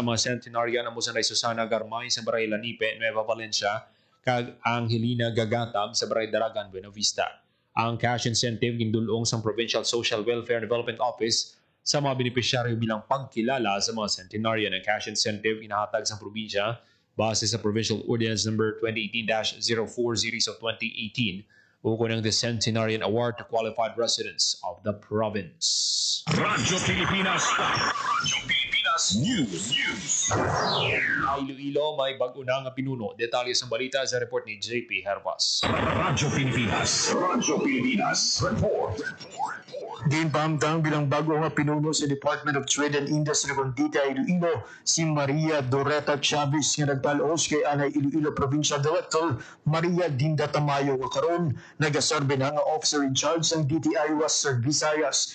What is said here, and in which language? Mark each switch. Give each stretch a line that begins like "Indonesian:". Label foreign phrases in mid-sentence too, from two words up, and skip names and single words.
Hiligaynon: Ang mga centenarian amo sa Susana Garmay sa Baray Lanipe, Nueva Valencia, kag Angelina Gagatab sa Baray Daragan, Buena Vista. Ang cash incentive gindulong sa Provincial Social Welfare and Development Office sa mga benepisyaryo bilang pagkilala sa mga centenarian ng cash incentive inahatag sa probinsya base sa Provincial Ordinance Number 2018-040 of 2018 ukol ng the Centenarian Award
English: to qualified residents of the province.
Hiligaynon: Radyo Pilipinas. Radyo Pilipinas News. Iloilo may bago na nga pinuno. Detalye sa balita sa report ni JP Hervas. Radyo Pilipinas. Radyo Pilipinas. Report. Ginpamtang bilang bago nga pinuno sa Department of Trade and Industry ng DTI Iloilo si Maria Doreta Chavez nga nagpalos kay Anay Iloilo Provincial Director Maria Dinda Tamayo nga karon nagasarbe na nga
English: officer in charge
Hiligaynon: ng DTI Western Visayas.